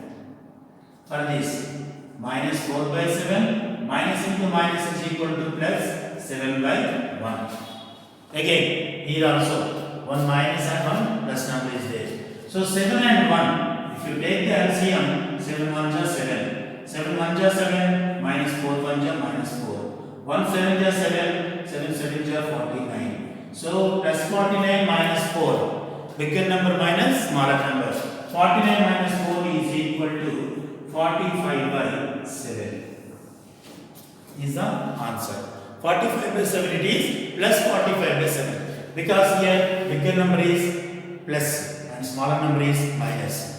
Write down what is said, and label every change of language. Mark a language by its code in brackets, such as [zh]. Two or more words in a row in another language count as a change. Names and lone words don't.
[en] For this, minus 4 by 7 minus into minus is equal to plus 7 by 1. Again, here also 1 minus and 1 plus number is there. So 7 and 1, if you take the LCM, 7 1 ja 7. 7 1 ja 7 minus 4 1 ja minus 4. 1 7 ja 7, 7 7 ja 49. So plus 49 minus 4. Bigger number minus smaller number. 49 minus 4 is equal to 45 by 7. is the answer. 45 by 7 it is plus 45 by 7 because here bigger number is plus and smaller number is minus.